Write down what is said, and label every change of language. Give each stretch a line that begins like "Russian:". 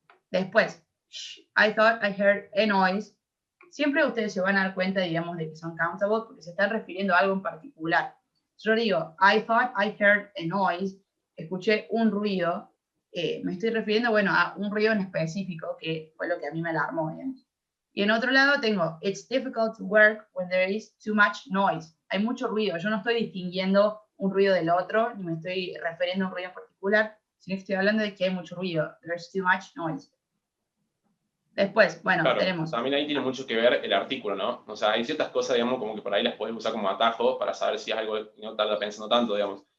Spanish: Después,
English: I thought I heard a noise.
Spanish: Siempre ustedes se van a dar cuenta, digamos, de que son countable porque se están refiriendo a algo en particular. Yo digo,
English: I thought I heard a noise,
Spanish: escuché un ruido, me estoy refiriendo, bueno, a un ruido en específico, que fue lo que a mí me alarmó, digamos. Y en otro lado tengo,
English: it's difficult to work when there is too much noise.
Spanish: Hay mucho ruido, yo no estoy distinguiendo un ruido del otro, ni me estoy refiriendo a un ruido en particular, sino que estoy hablando de que hay mucho ruido,
English: there's too much noise.
Spanish: Después, bueno, claro, tenemos... También ahí tiene mucho que ver el artículo, ¿no? O sea, hay ciertas cosas, digamos, como que por ahí las puedes usar como atajo para saber si es algo que no tarda pensando tanto, digamos.